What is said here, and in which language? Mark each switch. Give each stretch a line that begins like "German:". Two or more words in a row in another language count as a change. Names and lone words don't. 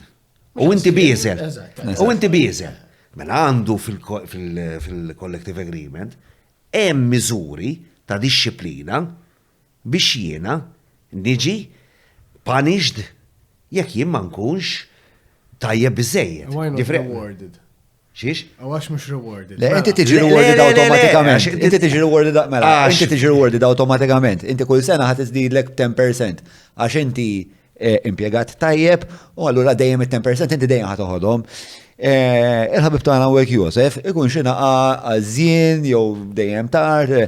Maltese: U inti bieżel. Mela għandu fil-
English: collective agreement
Maltese: hemm miżuri ta' disċiplina biex jiena niġi punished jekk jien ma nkunx tajjeb biżejjed.
English: Why not rewarded?
Maltese: Xiex? Għax mhux rewarded. Le, inti tiġi rewarded automatikament. Inti tiġi rewarded mela. Inti tiġi rewarded automatikament. Inti kull sena ħad iżdidlek 10% għax inti impjegat tajjeb u allura dejjem it-10% inti dejjem ħad toħodhom. Il-ħabib tagħna Wek Josef ikun xi naqa' għażien jew dejjem tard.